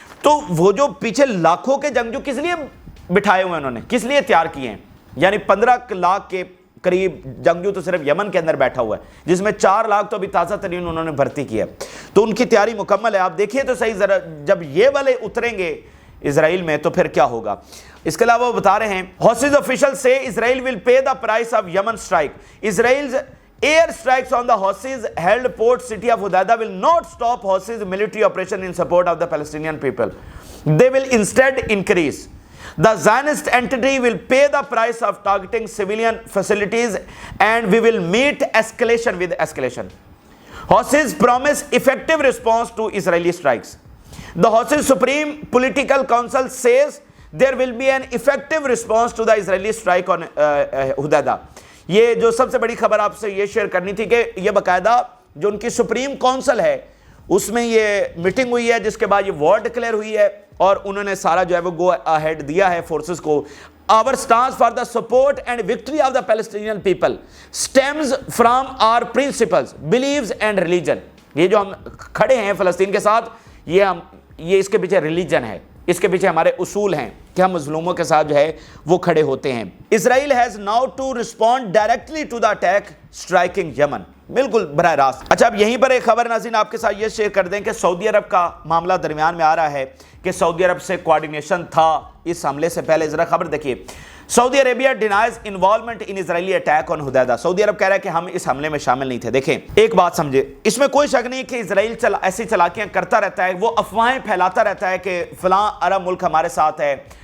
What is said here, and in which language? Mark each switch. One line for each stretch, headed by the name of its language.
Urdu: تو وہ جو پیچھے لاکھوں کے جنگجو کس لیے بٹھائے ہوئے انہوں نے, کس لیے تیار کیے ہیں؟ یعنی 15 لاکھ کے قریب جنگجو تو صرف یمن کے اندر بیٹھا ہوا ہے جس میں 4 لاکھ تو ابھی تازہ ترین انہوں نے بھرتی کی ہے. تو ان کی تیاری مکمل ہے. آپ دیکھیے تو صحیح ذرا جب یہ والے اتریں گے اسرائیل میں تو پھر کیا ہوگا. اس کے علاوہ وہ بتا رہے ہیں
English: Houthi officials say Israel will pay the price of Yemen strike. Israel's air strikes on the Houthis held port city of Hudaydah will not stop Houthis military operation in support of the Palestinian people. They will instead increase. The Zionist entity will pay the price of targeting civilian facilities and we will meet escalation with escalation. Houthis promise effective response to Israeli strikes. The Houthi Supreme Political Council says there will be an effective response to the Israeli strike on Hudaydah.
Urdu: یہ جو سب سے بڑی خبر آپ سے یہ share کرنی تھی کہ یہ باقاعدہ جو ان کی سپریم کونسل ہے اس میں یہ میٹنگ ہوئی ہے جس کے بعد یہ وار ڈکلیئر ہوئی ہے اور انہوں نے سارا جو ہے وہ گو اہیڈ دیا ہے فورسز کو.
English: Our stance for the support and victory of the Palestinian people stems from our principles, beliefs and religion.
Urdu: یہ جو ہم کھڑے ہیں فلسطین کے ساتھ یہ اس کے پیچھے ریلیجن ہے, اس کے پیچھے ہمارے اصول ہیں کہ ہم مظلوموں کے ساتھ جو ہے وہ کھڑے ہوتے ہیں.
English: Israel has now to respond directly to the attack striking Yemen.
Urdu: بالکل براہ راست۔ اچھا، اب یہیں پر ایک خبر ناظرین آپ کے ساتھ یہ شیئر کر دیں کہ سعودی عرب کا معاملہ درمیان میں آ رہا ہے کہ سعودی عرب سے کوارڈینیشن تھا اس حملے سے پہلے۔ ذرا خبر دیکھیے، سعودی Arabia denies involvement in Israeli attack on حدیدہ۔ سعودی عرب کہہ رہا ہے کہ ہم اس حملے میں شامل نہیں تھے۔ دیکھیں ایک بات سمجھے، اس میں کوئی شک نہیں کہ اسرائیل ایسی چالاکیاں کرتا رہتا ہے، وہ افواہیں پھیلاتا رہتا ہے کہ فلاں عرب ملک ہمارے ساتھ ہے۔